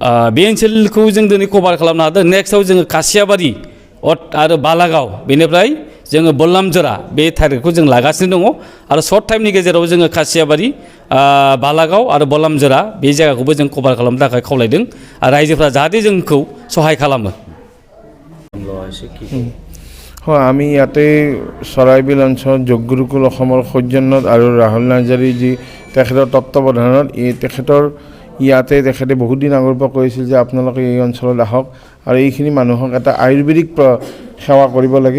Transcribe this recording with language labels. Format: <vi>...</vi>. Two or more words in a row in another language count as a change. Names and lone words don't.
<brx>बे ओनसोलखौ जों दिनै कभार खालामनो हादों। नेक्स्टआव जोङो कासियाबारि आरो बालागाव, बेनिफ्राय जोङो बल्लामजरा बे टारगेटखौ जों लागासिनो दङ आरो</brx> <en>short time</en> <brx>गेजेराव जोङो कासियाबारि, बालागाव आरो बल्लामजरा बे जायगाखौबो जों कभार खालामनो थाखाय खावलायदों आरो रायजोफ्रा जाहाथे जोंखौ सहाय खालामो।</brx> <as>হয়, আমি ইয়াতে চৰাইবিল অঞ্চলত যোগ গুৰুকুল অসমৰ সৌজন্যত আৰু ৰাহুল নাৰ্জাৰী যি তেখেতৰ তত্ত্বাৱধানত তেখেতৰ ইয়াতে তেখেতে বহুত দিন আগৰ পৰা কৈছিল যে আপোনালোকে এই অঞ্চলত আহক আৰু এইখিনি মানুহক এটা আয়ুৰ্বেদিক সেৱা কৰিব লাগে।</as>